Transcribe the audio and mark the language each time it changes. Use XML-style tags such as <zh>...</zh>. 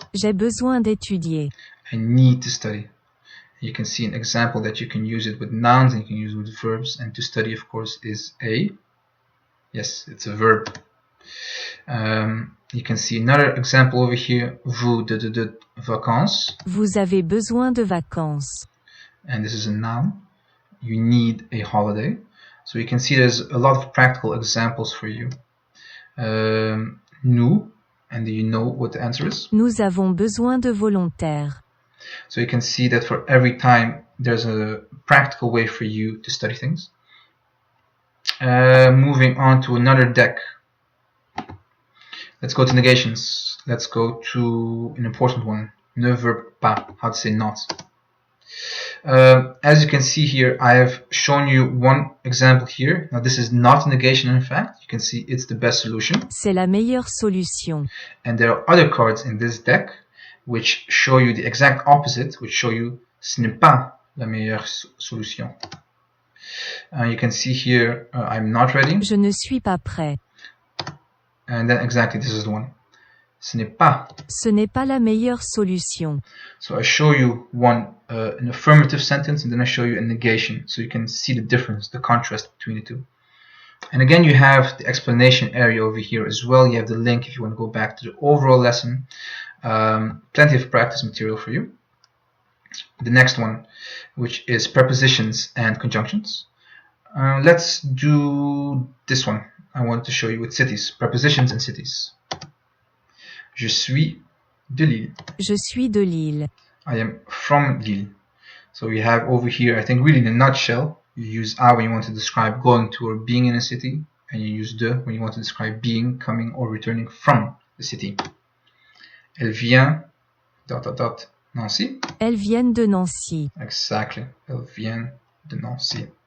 <fr>J'ai besoin d'étudier.</fr> <en>I need to study. You can see an example that you can use it with nouns and you can use it with verbs. And to study, of course, is yes, it's a verb. You can see another example over here.</en> <fr>Vous de vacances. Vous avez besoin de vacances.</fr> <en>And this is a noun. You need a holiday. So you can see there's a lot of practical examples for you. Nous, and do you know what the answer is?</en> <fr>Nous avons besoin de volontaires.</fr> <en>So you can see that for every time there's a practical way for you to study things. Moving on to another deck. Let's go to negations. Let's go to an important one. Ne veut pas. How to say not. As you can see here, I have shown you one example here. Now this is not a negation in fact. You can see it's the best solution.</en> <fr>C'est la meilleure solution.</fr> <en>And there are other cards in this deck which show you the exact opposite, which show you</en> <fr>ce n'est pas la meilleure solution.</fr> <en>You can see here, I'm not ready.</en> <fr>Je ne suis pas prêt.</fr> <en>And then exactly this is the one.</en> <fr>Ce n'est pas. Ce n'est pas la meilleure solution.</fr> <en>So I show you an affirmative sentence, and then I show you a negation, so you can see the difference, the contrast between the two. And again, you have the explanation area over here as well. You have the link if you want to go back to the overall lesson. Plenty of practice material for you. The next one, which is prepositions and conjunctions. Let's do this one. I want to show you with cities, prepositions and cities.</en> <fr>Je suis de Lille. Je suis de Lille.</fr> <en>I am from Lille. So we have over here, I think really in a nutshell, you use a when you want to describe going to or being in a city, and you use de when you want to describe being, coming, or returning from the city.</en> <fr>Elle vient, ... Nancy. Elles viennent de Nancy.</fr> <en>Exactly.</en> <fr>Elles viennent de Nancy.</fr>